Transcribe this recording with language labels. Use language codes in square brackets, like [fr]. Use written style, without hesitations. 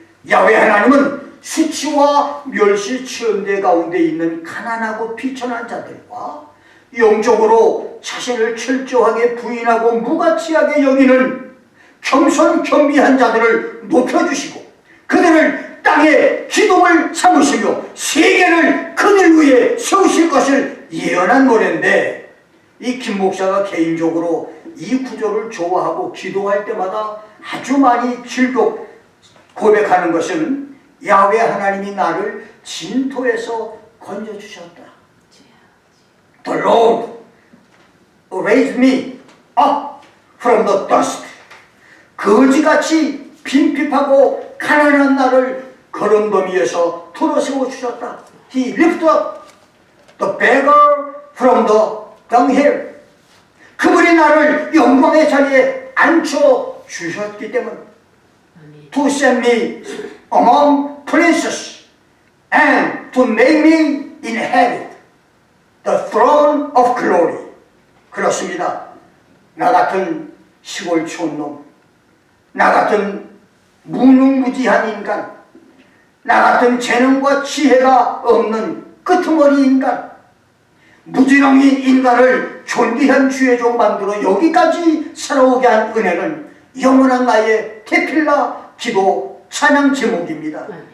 [ko] 야훼 하나님은 수치와 멸시 체험대 가운데 있는 가난하고 비천한 자들과 영적으로 자신을 철저하게 부인하고 무가치하게 여기는 겸손 겸비한 자들을 높여주시고 그들을 땅의 기둥을 삼으시며 세계를 그들 위에 세우실 것을 예언한 노래인데, 이 김 목사가 개인적으로 이 구절을 좋아하고 기도할 때마다 아주 많이 즐겁 고백하는 것은 야훼 하나님이 나를 진토에서 건져주셨다. [en] The Lord raised me up from the dust. [ko] 거지같이 빈핍하고 가난한 나를 거름더미에서 들어세워 주셨다. [en] He lifted up the beggar from the dunghill. [ko] 그분이 나를 영광의 자리에 앉혀 주셨기 때문. [en] To set me among princes and to make me inherit the throne of glory. [ko] 그렇습니다. 나 같은 시골 촌놈, 나 같은 무능무지한 인간, 나 같은 재능과 지혜가 없는 끄트머리 인간, 무지렁이 인간을 존귀한 주의 종 만들어 여기까지 살아오게 한 은혜는 영원한 나의 테킬라 기도 찬양 제목입니다.